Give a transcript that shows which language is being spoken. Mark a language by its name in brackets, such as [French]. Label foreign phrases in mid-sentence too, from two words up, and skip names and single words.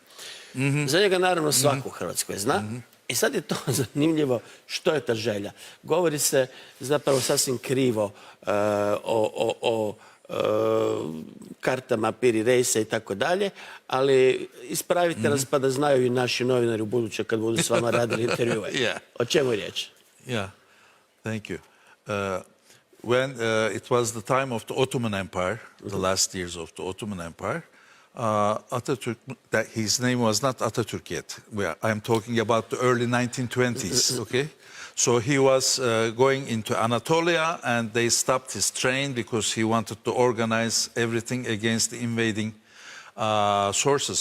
[Croatian] Za njega naravno svako u Hrvatskoj zna. I sad je to zanimljivo što je ta želja. Govori se zapravo sasvim krivo o kartama Piri Reisa i tako dalje, ali ispravite nas pa da znaju i naši novinari u buduće kad budu s vama radili intervjue. [English] Yeah. [Croatian] O čemu je riječ? [English] Yeah, thank you. When it was the time of the Ottoman Empire, the last years of the Ottoman Empire, Atatürk, his name was not Atatürk yet. I'm talking about the early 1920s, okay? So he was going into Anatolia and they stopped his train because he wanted to organize everything against the invading sources.